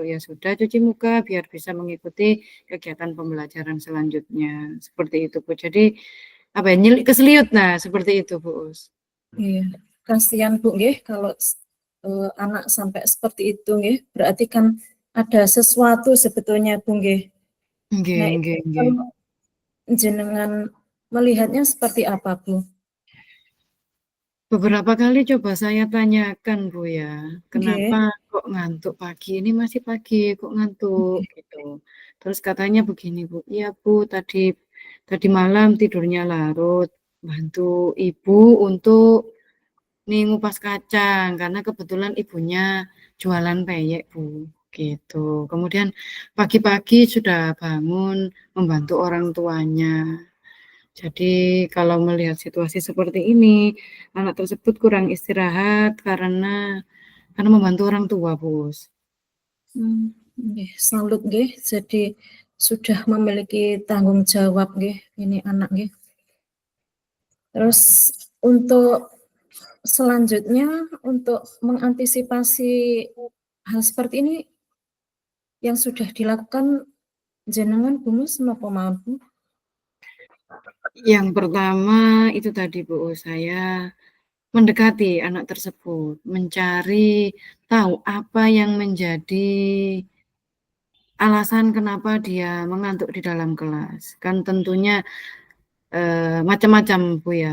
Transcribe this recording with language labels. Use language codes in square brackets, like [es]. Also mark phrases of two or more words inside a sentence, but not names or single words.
[id] Ya sudah, cuci muka biar bisa mengikuti kegiatan pembelajaran selanjutnya. Seperti itu Bu. Jadi apa ya, keseliut, nah seperti itu Bu Us. Iya, kasihan Bu nggih kalau anak sampai seperti itu nggih. Berarti kan ada sesuatu sebetulnya Bu nggih. Nggih, Nah, itu nggih, nggih. kalau jenengan melihatnya seperti apa Bu? Beberapa kali coba saya tanyakan Bu ya, kenapa Nggih. kok ngantuk pagi? Ini masih pagi, kok ngantuk gitu. Terus katanya begini Bu, iya Bu, tadi malam tidurnya larut, bantu ibu untuk nih ngupas kacang karena kebetulan ibunya jualan peyek Bu, gitu. Kemudian pagi-pagi sudah bangun membantu orang tuanya. Jadi kalau melihat situasi seperti ini, anak tersebut kurang istirahat karena membantu orang tua, Bos. Nggih, salut nggih. Jadi sudah memiliki tanggung jawab nggih ini anak nggih. Terus untuk selanjutnya untuk mengantisipasi hal seperti ini yang sudah dilakukan jenengan Bunus [jv] napa mawon [id] Bu? Yang pertama itu tadi, Bu, saya mendekati anak tersebut, mencari tahu apa yang menjadi alasan kenapa dia mengantuk di dalam kelas. Kan tentunya macam-macam, Bu ya.